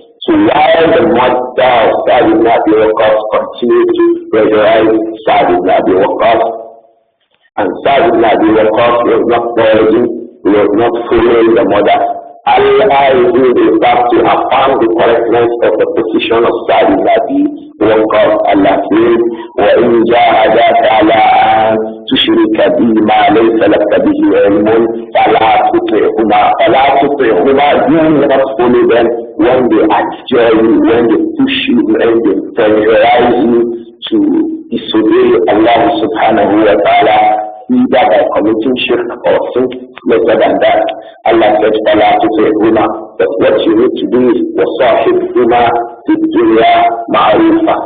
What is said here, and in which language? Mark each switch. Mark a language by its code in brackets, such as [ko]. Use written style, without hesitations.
[en] So while the mother of Sa'd ibn Abi Waqqas continued to pressurize Sa'd ibn Abi Waqqas, and Sa'd ibn Abi Waqqas was not following, he was not following the mother, Allah is back to affirm the correctness of the position of Sa'd ibn Abi Waqqas. Allah says, [ar] وَإِنْ جَاهَدَاكَ عَلَىٰ أَن تُشْرِكَ بِي مَا لَيْسَ لَكَ بِهِ عِلْمٌ فَلَا تُطِعْهُمَا. [en] Do not follow them when they adjure you, when they push you, when they pressurize you to disobey Allah subhanahu wa ta'ala, either by committing shirk or sin lesser than that. Allah said, [ar] فَلَا تُطِعْهُمَا. [en] But what you need to do is [ar] وَصَاحِبْهُمَا فِي الدُّنْيَا مَعْرُوفًا.